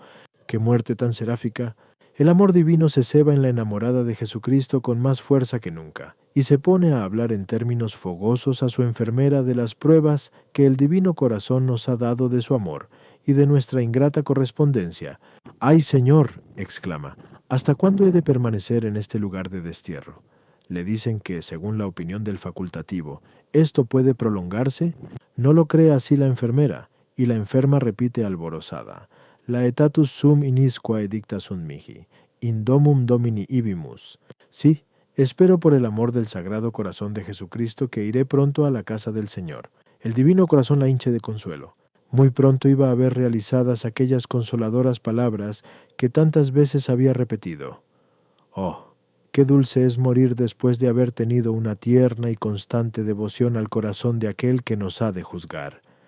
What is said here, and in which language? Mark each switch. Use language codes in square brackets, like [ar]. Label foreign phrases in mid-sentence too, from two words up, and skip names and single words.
[es] ¡Qué muerte tan seráfica! El amor divino se ceba en la enamorada de Jesucristo con más fuerza que nunca, y se pone a hablar en términos fogosos a su enfermera de las pruebas que el Divino Corazón nos ha dado de su amor y de nuestra ingrata correspondencia. «¡Ay, Señor!», exclama, «¿hasta cuándo he de permanecer en este lugar de destierro?». Le dicen que, según la opinión del facultativo, esto puede prolongarse. No lo cree así la enfermera, y la enferma repite alborozada: [la] «Laetatus sum inisquae dicta sunt mihi, in domum Domini ibimus». [es] Sí, espero por el amor del Sagrado Corazón de Jesucristo que iré pronto a la casa del Señor. El Divino Corazón la hinche de consuelo. Muy pronto iba a ver realizadas aquellas consoladoras palabras que tantas veces había repetido. Oh, qué dulce es morir después de haber tenido una tierna y constante devoción al corazón de aquel que nos ha de juzgar.